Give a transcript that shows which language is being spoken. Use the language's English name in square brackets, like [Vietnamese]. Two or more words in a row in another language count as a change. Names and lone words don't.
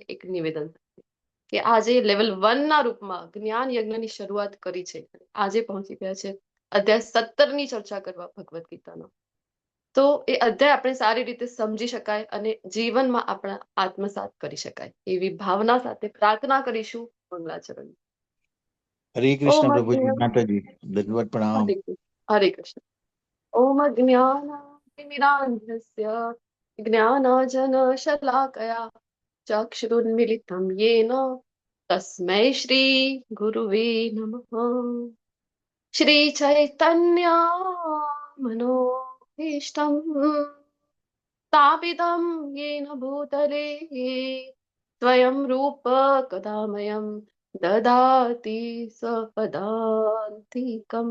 [Gujarati] એક નિવેદન કે આજે લેવલ 1 ના રૂપમાં જ્ઞાન યજ્ઞની શરૂઆત કરી છે. આજે પહોંચી ગયા છે અધ્યાય 17 ની ચર્ચા કરવા ભગવદ્ ગીતાનો. તો એ અધ્યાય આપણે સારી રીતે સમજી શકાય અને જીવનમાં આપણા આત્મસાત કરી શકાય એવી ભાવના સાથે પ્રાર્થના કરીશું મંગલાચરણ. [Sanskrit] हरे ओम [Hindi] कृष्ण प्रभु जी, माता जी दंडवत प्रणाम। [Sanskrit] हरे कृष्ण. ओम ज्ञानातिमिरान्धस्य ज्ञानाञ्जनशलाकया चक्षुरुन्मिलितं येन तस्मै श्रीगुरुवे नमः. श्रीचैतन्य मनोभीष्टं स्थापितं येन भूतले स्वयं रूप कदामयं ददाति स्वपदान्तिकम्.